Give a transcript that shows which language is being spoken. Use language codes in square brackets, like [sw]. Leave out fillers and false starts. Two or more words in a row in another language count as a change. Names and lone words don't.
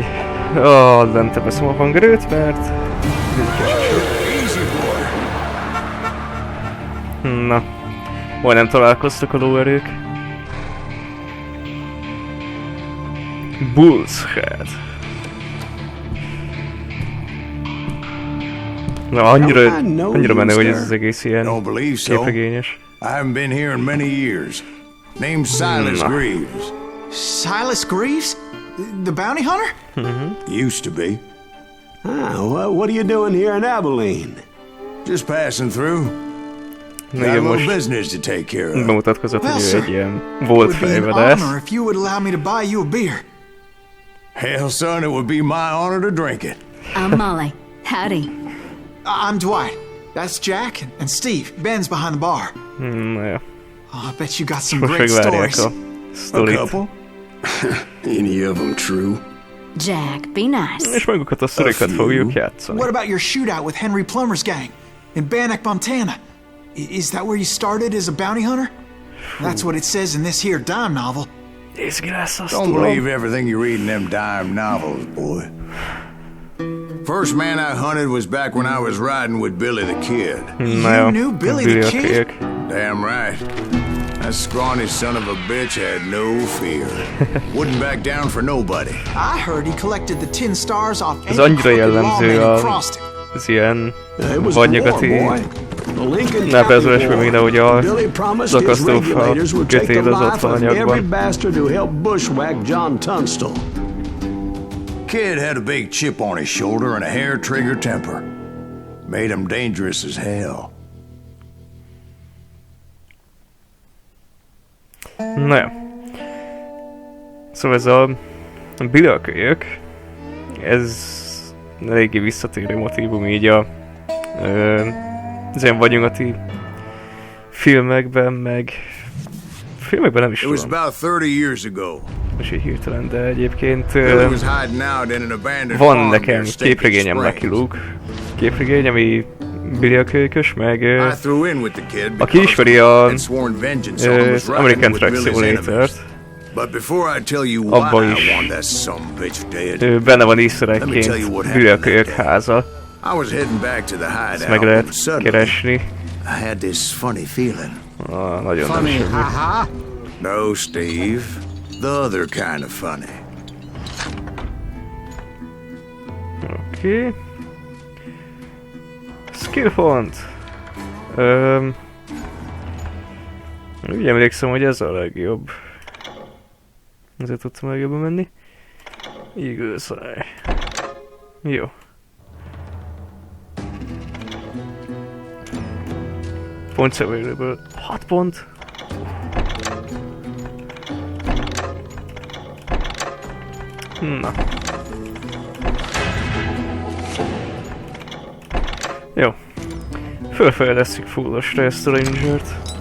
[hu] nem teveszem a hangerőt, mert... Na, majdnem találkoztak a lóerők. Bull's Head. Na, annyira menő, hogy ez az egész ilyen képregényes. [en] I haven't been here in many years. Name's Silas Greaves. Silas Greaves? The bounty hunter? Used to be. Well, what are you doing here in Abilene? Just passing through. Got a little business to take care of. [hu] Bemutatkozott, hogy ő egy ilyen volt fejvadász. [en] If you would allow me to buy you a beer. Hell, son, it would be my honor to drink it. I'm Molly. Howdy. I'm Dwight. That's Jack and Steve. Ben's behind the bar. Ja. Oh, I bet you got some great stories. A couple? Any of them true? Jack, be nice. [hu] És magukat a sztorikat fogjuk játszani. [en] What about your shootout with Henry Plummer's gang in Bannock, Montana? Is that where you started as a bounty hunter? That's what it says in this here dime novel. Don't believe everything you read in them dime novels, boy. First man I hunted was back when I was riding with Billy the Kid. You knew Billy the Kid? Damn right. That scrawny son of a bitch had no fear. Wouldn't back down for nobody. I heard he collected the 10 stars off [hu] ez annyira jellemző az ilyen vadnyugati nevezésben, mint ahogy az akasztófa kötél az ott van anyagban. [en] Kid had a big chip on his shoulder and a hair-trigger temper. Made him dangerous as hell. [hu] Na jó. Szóval ez a bilőkölyök, ez eléggé visszatérő motívum így az ilyen vadnyugati filmekben, meg... filmekben nem is tudom. [en] It was about 30 years ago. [hu] Most így hirtelen, de egyébként van nekem képregényem Lucky Luke. Képregény, ami bilőkölyökös, meg aki ismeri az American Truck Simulator-t, abban is benne van [en] easter egg- [hu] ként bilőkölyök háza. Ezt meg lehet keresni. Nagyon nem semmi. [en] No, Steve. The other kind of funny. [hu] Oké. Skill font. Úgy emlékszem, hogy ez a legjobb. Ezért tudtam legjobban menni. Eagle's Eye. Jó. [en] Points available. [hu] 6 pont. Na. Jó. Fölfejlesztjük fullosra ezt a Rangert.